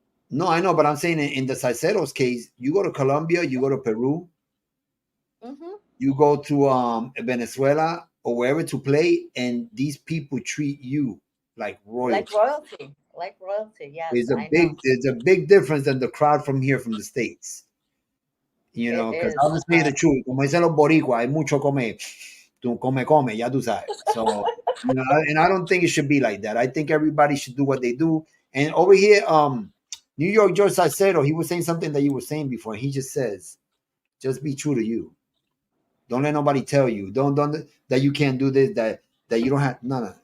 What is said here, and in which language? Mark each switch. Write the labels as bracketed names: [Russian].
[English] No, I know, but I'm saying in the salseros case, you go to Colombia, you go to Peru, Hmm. you go to Venezuela or wherever to play, and these people treat you like Like royalty. royalty. Like royalty. Yes, I know. It's a big difference than the crowd from here from the States. It Because is. I'll just say the truth. [Spanish] Como dicen los boricuas, hay mucho come. Tú come, ya tú sabes. [English] So, and I don't think it should be like that. I think everybody should do what they do. And over here, New York George Salcedo, he was saying something that you were saying before. He just says, just be true to you. Don't let nobody tell you. Don't that you can't do this, that you don't have no.